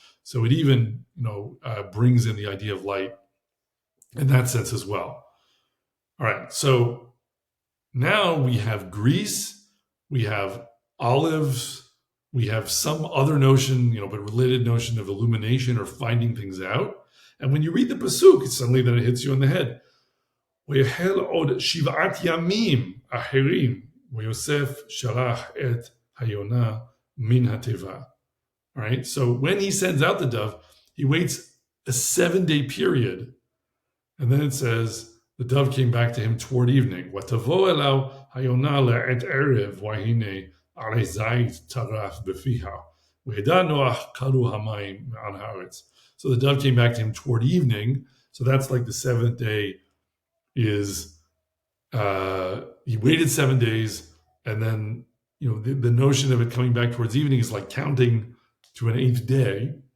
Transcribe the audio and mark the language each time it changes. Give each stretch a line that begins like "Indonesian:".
English: So it even, brings in the idea of light in that sense as well. All right, so now we have grease, we have olives, we have some other notion, but related notion of illumination or finding things out. And when you read the pasuk, it's suddenly that it hits you in the head.
Hebrew: ויחל עוד 7 ימים אחרים, ויוסף שלח את היונה מן התיבה.
English: All right, so when he sends out the dove, he waits a 7-day period. And then it says, the dove came back to him toward evening.
Hebrew: ותבוא אליו היונה לעת ערב, והנה עלי זית טרף בפיها. וידע נוח כלו המים מעל הארץ.
English: So the dove came back to him toward evening. So that's like the 7th day is he waited 7 days, and then the notion of it coming back towards evening is like counting to an 8th day.